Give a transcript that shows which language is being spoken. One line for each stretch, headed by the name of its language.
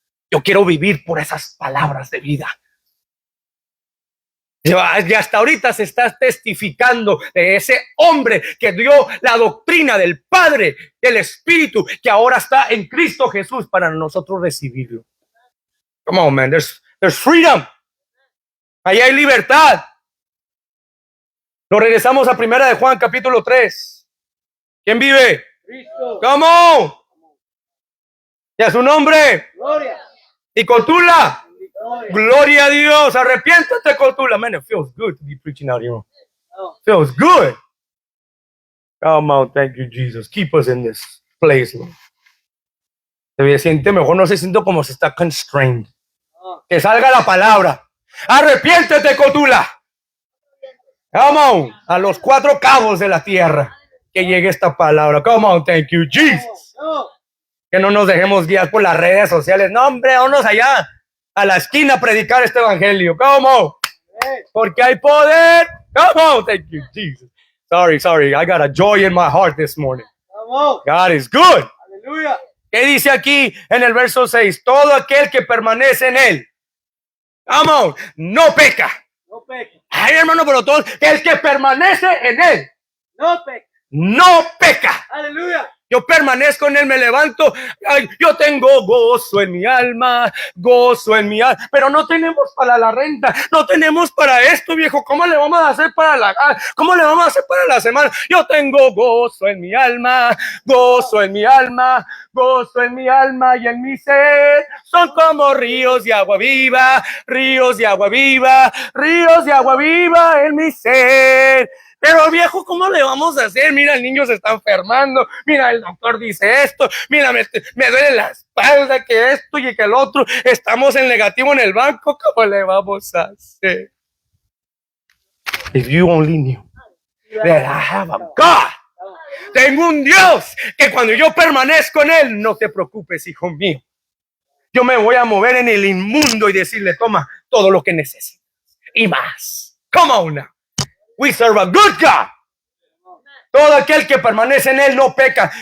Spanish: Yo quiero vivir por esas palabras de vida. Y hasta ahorita se está testificando de ese hombre que dio la doctrina del Padre, del Espíritu, que ahora está en Cristo Jesús para nosotros recibirlo.
English: Come on, man, there's freedom.
Spanish: Ahí hay libertad. Nos regresamos a Primera de Juan, capítulo 3. ¿Quién vive? Cristo.
English: Come on.
Spanish: Y a su nombre. Gloria. Y Cotula. Gloria a Dios. Arrepiéntate, Cotula.
English: Man, it feels good to be preaching out here. Feels good. Come on, thank you, Jesus. Keep us in this place, Lord.
Spanish: Se siente mejor, no se siente como se está constrained. Que salga la palabra. Arrepiéntete, Cotula.
English: Come on.
Spanish: A los 4 cabos de la tierra. Que llegue esta palabra.
English: Come on, thank you, Jesus.
Spanish: Que no nos dejemos guiar por las redes sociales. No, hombre, vámonos allá a la esquina a predicar este evangelio.
English: Come on.
Spanish: Porque hay poder.
English: Come on, thank you, Jesus. Sorry. I got a joy in my heart this morning. God is good. Aleluya.
Spanish: ¿Qué dice aquí en el verso 6? Todo aquel que permanece en él.
English: Come on,
Spanish: no peca. No peca. Ay, hermano, pero todo el que permanece en él. No peca. No peca. Aleluya. Yo permanezco en Él, me levanto. Ay, yo tengo gozo en mi alma, gozo en mi alma. Pero no tenemos para la renta, no tenemos para esto, viejo. ¿Cómo le vamos a hacer para cómo le vamos a hacer para la semana? Yo tengo gozo en mi alma, gozo en mi alma, gozo en mi alma y en mi ser. Son como ríos de agua viva, ríos de agua viva, ríos de agua viva en mi ser. Pero viejo, ¿cómo le vamos a hacer? Mira, el niño se está enfermando. Mira, el doctor dice esto. Mira, me duele la espalda, que esto y que el otro. Estamos en negativo en el banco. ¿Cómo le vamos a hacer?
English: If you only knew that I have a God.
Spanish: Tengo un Dios que cuando yo permanezco en Él, no te preocupes, hijo mío. Yo me voy a mover en el inmundo y decirle, toma todo lo que necesitas y más.
English: Come on now. We serve a good God.
Spanish: Todo aquel que permanece en Él no peca.